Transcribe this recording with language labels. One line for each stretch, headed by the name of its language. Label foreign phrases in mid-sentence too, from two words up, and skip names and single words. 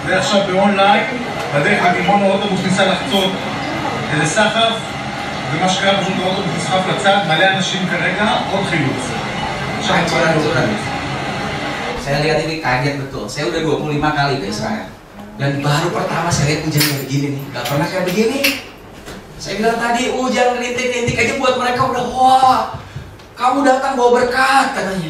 Hebrew: עכשיו באונליין, בדרך לדימונה האוטובוס ניסה לחצות לסחף, ומה שקרה פשוט האוטובוס נסחף לצד, מלא אנשים כרגע, עוד חילוץ.
Indonesian: Saya lihat ini kaget betul. Saya udah 25 kali ke Israel. Dan baru pertama saya lihat hujan kayak begini nih. Gak pernah kayak begini. Saya bilang tadi hujan rintik-rintik aja buat mereka udah wah. Kamu datang bawa berkat katanya.